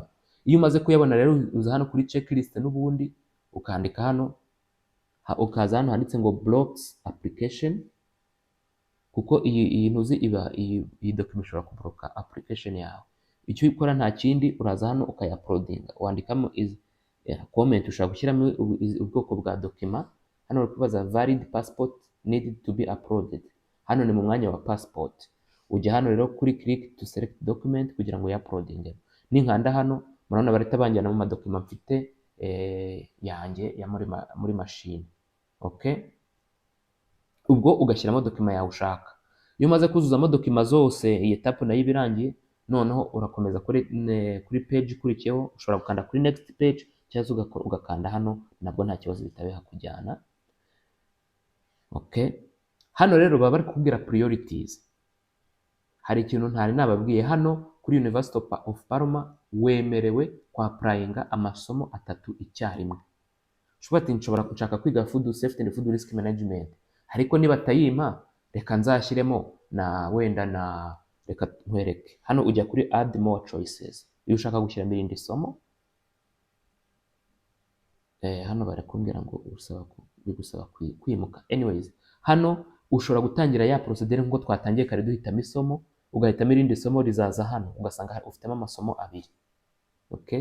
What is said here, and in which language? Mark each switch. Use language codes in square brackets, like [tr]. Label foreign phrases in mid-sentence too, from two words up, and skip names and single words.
[rw] Iyo umaze kuyabona rero uza hano kuri checklist n'ubundi ukandika hano, ukaza hano handitse ngo [en] blocks application, [rw] kuko iyi ntuzi iyi document ishobora kubloka application yawe. Icyo ukora nta kindi, uraza hano ukayaplodinga, wandikamo comment, ushobora gushyiramo ubwoko bwa document. Hano uri kubaza [en] valid passport needed to be uploaded, [rw] hano ni mu mwanya wa passport. Ujya hano rero kuri [en] click to select document [rw] kugira ngo yaplodinge. Ninkanda hano murabona barita banjyana mu madokima mfite yanjye ya muri machine, okay. Ubwo ugashyiramo dokima yawe ushaka. Iyo umaze kuzuzamo dokima zose, iyi etape nayo ibirangiye, noneho urakomeza kuri page ikurikiyeho, ushobora gukanda kuri [en] next page [rw] cyangwa ugakanda hano, nabwo nta kibazo bitabeha kujyana, okay. Hano rero baba bari kubwira priorities. Hari ikintu ntari nababwiye hano kuri University of Parma, wemerewe kwapplyinga amasomo 3 icyarimwe. Ushobora ati nshobora gushaka kwiga [en] food safety and food risk management, [rw] ariko niba tayima reka nzashyiremo na wenda na reka nkwereke. Hano ujya kuri [en] add more choices. [rw] Iyo ushaka gushyiramo irindi somo, hano barakumbwira ngo bigusaba kwimuka. Anyways, hano ushobora gutangira ya procedure nk'uko twatangiye kare duhitamo isomo, ugahitamo irindi somo rizaza hano, ugasanga ufitemo amasomo 2, okay.